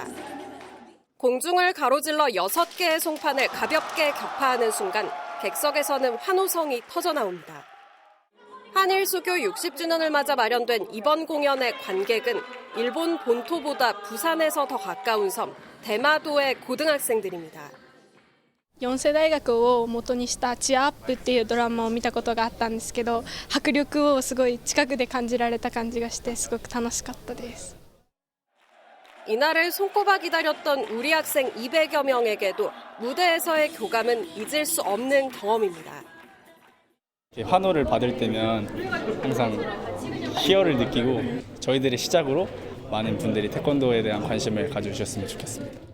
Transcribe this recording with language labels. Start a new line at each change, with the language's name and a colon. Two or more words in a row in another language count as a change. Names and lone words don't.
Korean: 공중을 가로질러 6개의 송판을 가볍게 격파하는 순간 객석에서는 환호성이 터져나옵니다. 한일 수교 60주년을 맞아 마련된 이번 공연의 관객은 일본 본토보다 부산에서 더 가까운 섬 대마도의 고등학생들입니다.
Japanese: 四世大学を元にしたチアアップっていうドラマを見たことがあったんですけど、迫力をすごい近くで感じられた感じがしてすごく楽しかったです。
Korean: 이날을 손꼽아 기다렸던 우리 학생 200여 명에게도 무대에서의 교감은 잊을 수 없는 경험입니다. 환호를 받을 때면 항상 희열을 느끼고 저희들의 시작으로 많은 분들이 태권도에 대한 관심을 가져주셨으면 좋겠습니다.